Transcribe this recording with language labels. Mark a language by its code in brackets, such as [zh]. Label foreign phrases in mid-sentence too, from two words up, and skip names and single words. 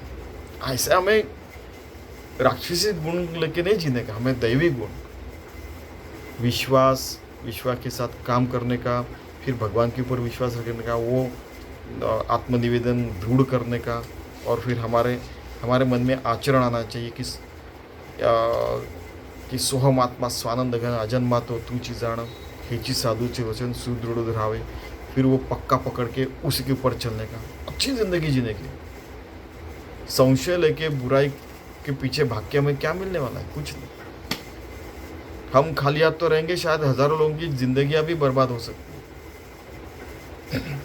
[hi] ऐसे हमें राक्षसी गुण लेके नहीं जीने का, हमें दैवी गुण, विश्वास के साथ काम करने का, फिर भगवान के ऊपर विश्वास रखने का, वो आत्मनिवेदन दृढ़ करने का, और फिर हमारे मन में आचरण आना चाहिए कि [mr] सोहम आत्मा स्वानंद घन अजन्मा तो तूची जाण, हेची साधूचे वचन सुदृढ़ रहावे. [hi] फिर वो पक्का पकड़ के उसी के ऊपर चलने का, अच्छी जिंदगी जीने की. संशय लेके बुराई के पीछे भाग के हमें क्या मिलने वाला है, कुछ नहीं. हम खाली हाथ तो रहेंगे, शायद हजारों लोगों की जिंदगियां भी बर्बाद हो सकती है.